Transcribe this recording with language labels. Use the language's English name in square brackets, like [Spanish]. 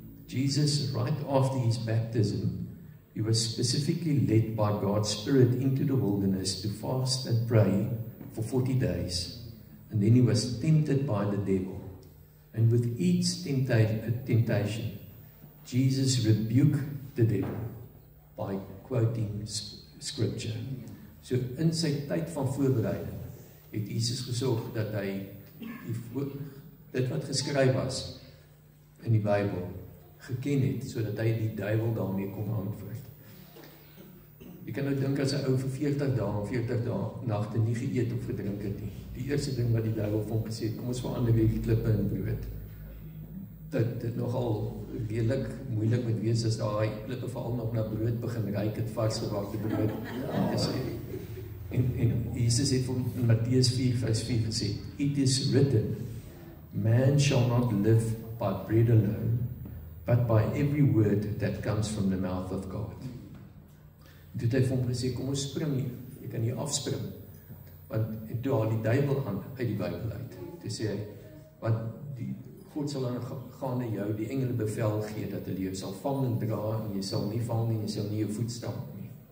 [English] Jesus, right after his baptism, he was specifically led by God's Spirit into the wilderness to fast and pray for 40 days. And then he was tempted by the devil. And with each temptation, Jesus rebuked the devil by quoting scripture. [Afrikaans] So in sy tyd van voorbereiding het Jesus gesorg dat hy dit wat geskryf was in die Bybel geken het, sodat hy die duiwel daarmee kon antwoord. Jy kan nou dink as 'n ou vir 40 dae en 40 nagte nie geëet of gedrink het nie. Die eerste ding wat die duiwel vir hom gesê het, kom ons verander hierdie klippe in brood. Dit nogal redelik moeilik moet wees as daai klippe veral nog na brood begin ruik, het varsgebakke brood. En Jesus het in Mattheus 4 vers 4 gesê, [English] it is written, man shall not live by bread alone, but by every word that comes from the mouth of God. [Afrikaans] Toe het hy vir hom gesê, kom ons spring hier, jy kan hier afspring, en toe haal die duiwel aan uit die Bybel uit, toe sê hy, want God sal dan gaan na jou, die engele bevel gee, dat hulle jou sal vang en dra, en jy sal nie vang nie, en jy sal nie jou voet stamp nie.